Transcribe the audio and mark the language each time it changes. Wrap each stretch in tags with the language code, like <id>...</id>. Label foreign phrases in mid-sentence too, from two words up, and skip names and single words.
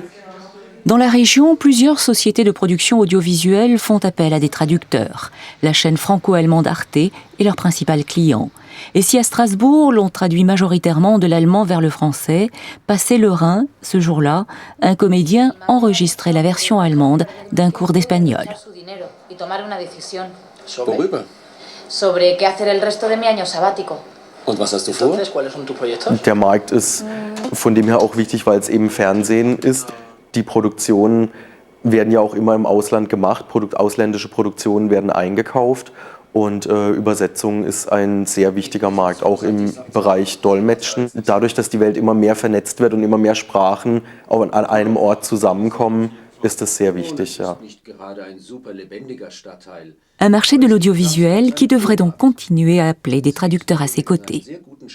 <fr>Dans la région, plusieurs sociétés de production audiovisuelle font appel à des traducteurs. La chaîne franco-allemande Arte est leur principal client. Et si à Strasbourg, l'on traduit majoritairement de l'allemand vers le français, passé le Rhin, ce jour-là, un comédien enregistrait la version allemande d'un cours d'espagnol.</fr> <de>Worüber?</de> <es>Sobre qué hacer el resto de mi año sabático.</es> <de>Und was hast du vor?</de> <es>¿Cuáles son tus proyectos?</es> <de>Der Markt ist von dem her auch wichtig, weil es eben Fernsehen ist. Die Produktionen werden ja auch immer im Ausland gemacht, ausländische Produktionen werden eingekauft und Übersetzung ist ein sehr wichtiger Markt, auch im Bereich Dolmetschen. Dadurch, dass die Welt immer mehr vernetzt wird und immer mehr Sprachen an einem Ort zusammenkommen, ist das sehr wichtig. Ja.</de> <fr>Un marché de l'audiovisuel qui devrait donc continuer à appeler des traducteurs à ses côtés.</fr>